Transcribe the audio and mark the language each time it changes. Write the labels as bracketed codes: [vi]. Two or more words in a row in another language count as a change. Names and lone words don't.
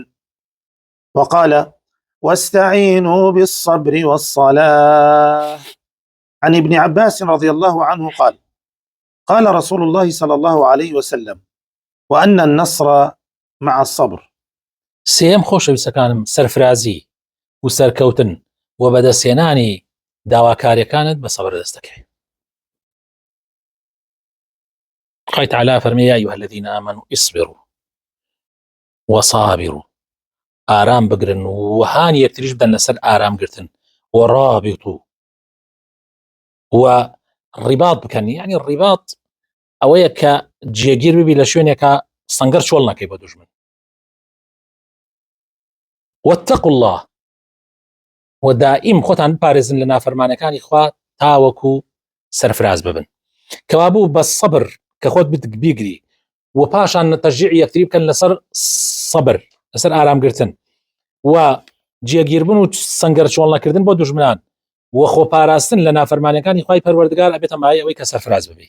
[ar] وقال واستعينوا بالصبر والصلاة. عن ابن عباس رضي الله عنه قال قال رسول الله صلى الله عليه وسلم وأن النصر مع الصبر. [ckb] سيم خۆشەویستەکانم سەرفرازی و سەرکەوتن و بەدەستهێنانی داواکاریەکانت بە سەبر دەستەکەی. خوای تعالی فەرمێ [ar] یا ئەیها الذین آمنوا اصبروا وصابروا، [ckb] ئارام بگرن و هانی یەکتریش بدەن لەسەر ئارامگرتن، و رابطوا و ڕیباط بکەن، یعنی ڕیباط ئەوەیە کە جێگیر ببی لە شوێنێکە سەنگەر چۆڵ نەکەی بە دوژمن. [ar] واتقوا الله، [ckb] و دائیم خۆتان بپارێزن لە نافەرمانەکانی خوا تاوەکو سەرفراز ببن، کەوا بوو بە سەبر کە خۆت بیگری و پاشان تەشجیع یەکتری بکەن لەسەر سەبر، لەسەر ئارامگرتن و جێگیربوون و سەنگەر چۆڵ نەکردن بۆ دوژمنان و خۆپاراستن لە نافەرمانەکانی خوای پەروەردگار ئەبێتە مایە ئەوەی کە سەرفراز ببی.